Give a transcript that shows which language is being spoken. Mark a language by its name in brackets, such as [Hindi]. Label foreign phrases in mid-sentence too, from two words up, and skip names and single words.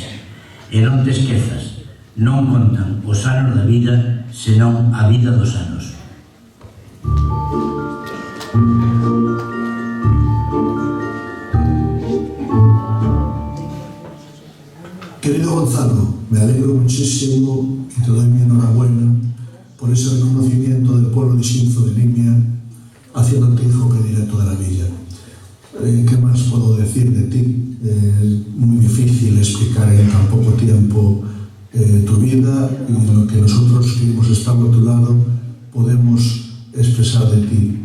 [Galician] E non te esquezas, non contan os anos da vida, senón a vida dos anos. [Spanish] Querido Gonzalo, me alegro muchísimo y te doy mi enhorabuena por ese reconocimiento del pueblo de Xinzo de Limia, haciéndote hijo predilecto de la villa. ¿Qué más puedo decir de ti? Es muy difícil explicar en tan poco tiempo tu vida, y lo que nosotros que hemos estado a tu lado podemos expresar de ti.